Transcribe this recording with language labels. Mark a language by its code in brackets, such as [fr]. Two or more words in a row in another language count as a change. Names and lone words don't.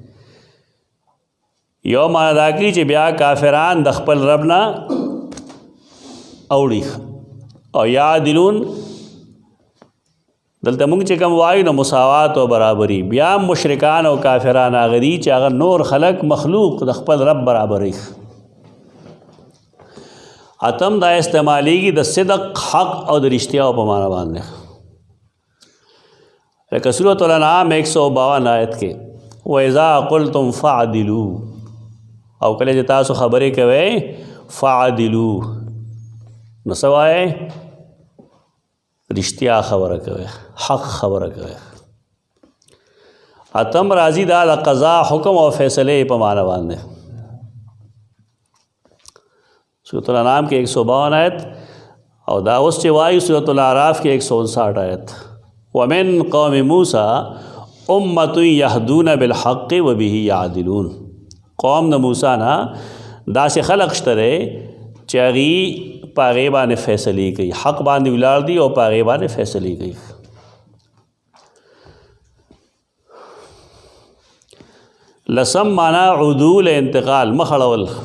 [ps] یو معنی دا کوي چې بیا کافران د خپل رب نه اوړي، او یعدلون دلته موږ چې کوم وایو نو مساوات او برابري، بیا مشرکان او کافران هغه دي چې هغه نور خلق مخلوق د خپل رب برابري. اتم دا استعمالیږي د صدق، حق او د رښتیاو په معنا باندې. لکه سورۃ الانعام 152 آیت کې [ar] وَإِذَا قُلْتُمْ فَعْدِلُوا، [ps] او کله چې تاسو خبرې کوئ فَعْدِلُوا نو څه وایئ؟ رښتیا خبره کوئ، حق خبره کوئ. اتم راځي دا د قضا، حکم او فیصلې په معنا باندې. سورۃ الانعام کې 152 آیت، او دا اوس چې وایي سورۃ الاعراف کې 159 آیت. [ar] وَمِن قَوْمِ مُوسَىٰ أُمَّةٌ يَهْدُونَ بِالْحَقِّ وَبِهِ يَعْدِلُونَ. [ps] قوم د موسی نه داسې خلق شته دی چې هغې په هغې باندې فیصلې کوي، حق باندې ولاړ دي او په هغې باندې فیصلې کوي. لسم معنا عدول انتقال، مخړول.